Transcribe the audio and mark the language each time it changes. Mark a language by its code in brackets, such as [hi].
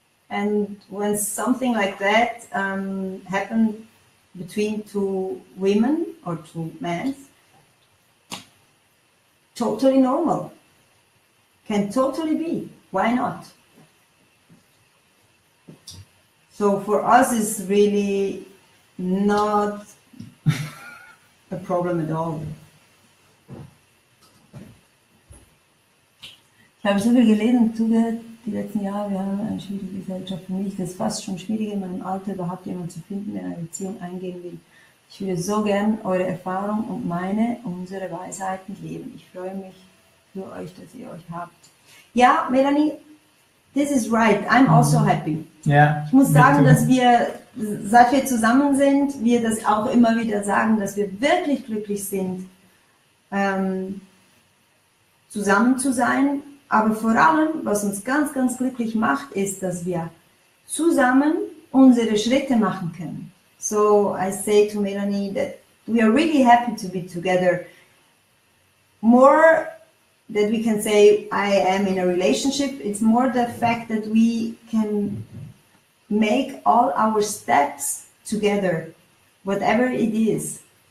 [en] And when something like that happened between two women or two men, totally normal. Can totally be. Why not? So for us, it's really not a problem at all. [de] Ich habe so viel gelesen und zugehört die letzten Jahre. Wir haben eine schwierige Gesellschaft. Für mich ist es fast schon schwierig, in meinem Alter überhaupt jemanden zu finden, der eine Beziehung eingehen will. Ich würde so gern eure Erfahrung und unsere Weisheiten leben. Ich freue mich für euch, dass ihr euch habt. [en] Ja, Melanie, this is right. I'm also happy. Yeah, [de] ich muss sagen, dass wir, seit wir zusammen sind, wir das auch immer wieder sagen, dass wir wirklich glücklich sind, zusammen zu sein. Aber vor allem, was uns ganz, ganz glücklich macht, ist, dass wir zusammen unsere Schritte machen können. [en] So I say to Melanie that we are really happy to be together. More that we can say I am in a relationship, it's more the fact that we can make all our steps together, whatever it is.